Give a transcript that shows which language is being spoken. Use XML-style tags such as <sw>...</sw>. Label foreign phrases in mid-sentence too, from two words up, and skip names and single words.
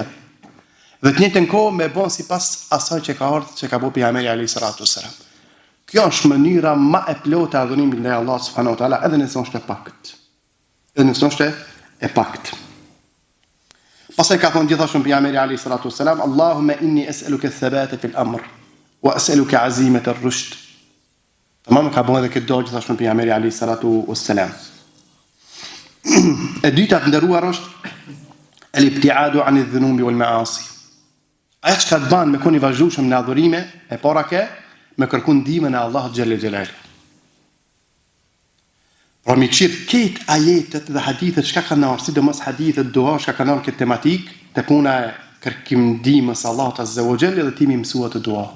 <sq>Dhe të njëjtën kohë me bën sipas asaj që ka ardhur, që ka bëu pejgamberi</sq> <ar>عليه الصلاة والسلام.</ar> <sq>Kjo është mënyra më e plotë e adhurimit ndaj Allahut</sq> <ar>سبحانه وتعالى,</ar> <sq>edhe nëse është e pakt. Edhe nëse është e pakt. Pastaj ka thonë gjithashtu pejgamberi</sq> <ar>عليه الصلاة والسلام, اللهم إني أسألك الثبات في الأمر وأسألك عزيمة الرشد.</ar> <sq>Tamam, ka bënë këtë dua gjithashtu pejgamberi</sq> <ar>عليه الصلاة والسلام.</ar> <sq>E dyta të nderuar është</sq> <ar>الابتعاد عن الذنوب والمعاصي.</ar> <sq>Ajo që të banë me koni vazhdueshëm në adhurime, e para ke me kërku ndihmën e Allahut</sq> <ar>جل جلاله.</ar> <sq>Pra mi qirë këtë ajetet dhe hadithet çka kanë ardhur, sidomos hadithet dua çka kanë ardhur këtë tematik, te puna e kërkim ndihmës Allahut</sq> <ar>عز وجل</ar> <sq>dhe ti më mësua të dua.</sq>